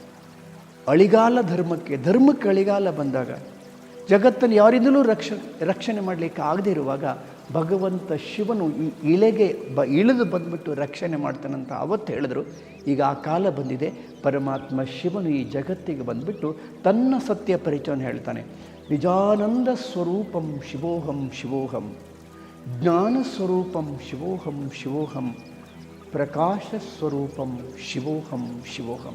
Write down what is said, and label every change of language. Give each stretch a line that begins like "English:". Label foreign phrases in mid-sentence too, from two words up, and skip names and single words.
Kannada: ಅಳಿಗಾಲ ಧರ್ಮಕ್ಕೆ ಅಳಿಗಾಲ ಬಂದಾಗ ಜಗತ್ತನ್ನು ಯಾರಿಂದಲೂ ರಕ್ಷಣೆ ಮಾಡಲಿಕ್ಕೆ ಆಗದೇ ಇರುವಾಗ ಭಗವಂತ ಶಿವನು ಈ ಇಳೆಗೆ ಇಳಿದು ಬಂದುಬಿಟ್ಟು ರಕ್ಷಣೆ ಮಾಡ್ತಾನಂತ ಅವತ್ತು ಹೇಳಿದ್ರು. ಈಗ ಆ ಕಾಲ ಬಂದಿದೆ. ಪರಮಾತ್ಮ ಶಿವನು ಈ ಜಗತ್ತಿಗೆ ಬಂದುಬಿಟ್ಟು ತನ್ನ ಸತ್ಯ ಪರಿಚಯವನ್ನು ಹೇಳ್ತಾನೆ.
Sanskrit: ನಿಜಾನಂದ ಸ್ವರೂಪಂ ಶಿವೋಹಂ ಶಿವೋಹಂ, ಜ್ಞಾನ ಸ್ವರೂಪಂ ಶಿವೋಹಂ ಶಿವೋಹಂ, ಪ್ರಕಾಶ ಸ್ವರೂಪಂ ಶಿವೋಹಂ ಶಿವೋಹಂ.